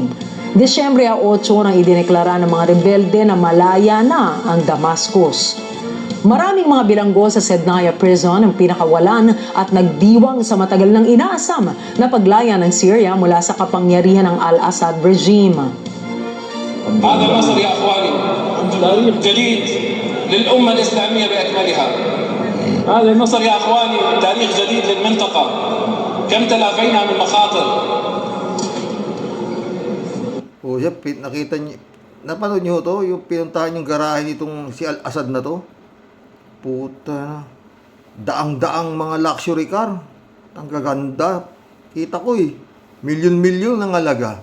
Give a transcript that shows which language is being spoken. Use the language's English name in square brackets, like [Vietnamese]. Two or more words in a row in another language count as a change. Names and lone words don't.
[Filipino] Disyembre 8 nang idineklara ng mga rebelde na malaya na ang Damascus. Maraming mga bilanggo sa Sednaya Prison ang pinakawalan at nagdiwang sa matagal nang inaasam na paglaya ng Syria mula sa kapangyarihan ng Al-Assad regime. [Arabic] هذا مصر يا اخواني تاريخ جديد للامه الاسلاميه باكملها. هذا مصر يا اخواني تاريخ جديد للمنطقه. كم تلافينا من مخاطر. [Filipino] O siya, nakita niyo, napanood niyo to, yung pinuntahan yung garahe nitong si Al-Assad na to. Puta, daang-daang mga [English] luxury car. [Filipino] Ang gaganda. Kita ko eh. Milyon-milyon ang halaga.